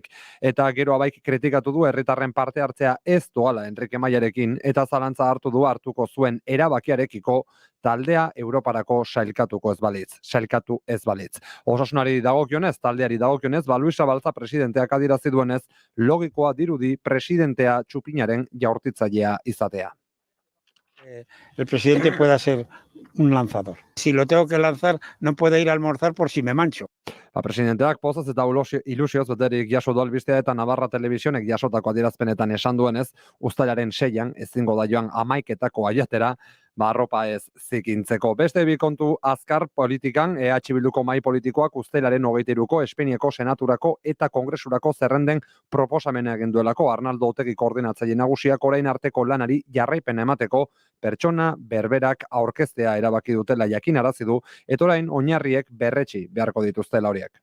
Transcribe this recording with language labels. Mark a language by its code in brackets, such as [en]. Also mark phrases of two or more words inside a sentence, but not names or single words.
[eu] Eta Geroa Baik kritikatu du herritarren parte hartzea ez doala Enrique Maiarekin eta zalantza hartuko zuen erabakiarekiko taldea Europarako sailkatu ez balitz. Osasunari dagokionez, taldeari dagokionez, Luisa Balza presidenteak adierazi duenez, logikoa dirudi presidentea txupinaren jaurtitzailea izatea. [es] El presidente pueda ser un lanzador. Si lo tengo que lanzar, no puede ir a almorzar por si me mancho. [eu] Presidenteak pozaz eta ilusioz beterik jaso du albistea eta Navarra Telebizionek jasotako adierazpenetan esan duenez, uztailaren 6an ezingo da joan 11etako aiatera, arropa ez zikintzeko. Beste bi kontu azkar politikan, EH Bilduko mahai politikoak uztailaren 23ko Espainiako Senaturako eta Kongresurako zerrenden proposamena egin duelako Arnaldo Otegi koordinatzaile nagusiak orain arteko lanari jarraipena emateko pertsona berberak aurkeztea erabaki dutela jakinarazi du, eta orain oinarriek berretsi beharko dituztela horiek.